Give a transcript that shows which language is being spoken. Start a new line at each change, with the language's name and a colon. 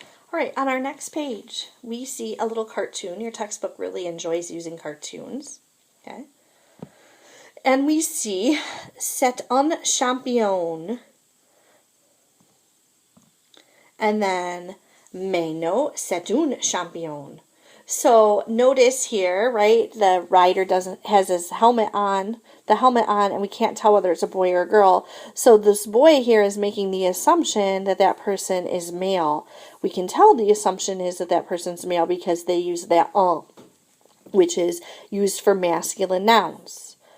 English: All right, on our next page, we see a little cartoon. Your textbook really enjoys using cartoons. Okay. And we see
French: c'est un champion. And then mais non, c'est une championne.
English: So notice here, right, the rider has his helmet on, and we can't tell whether it's a boy or a girl. So this boy here is making the assumption that that person is male. We can tell the assumption is that that person's male because they use that un, which is used for masculine nouns.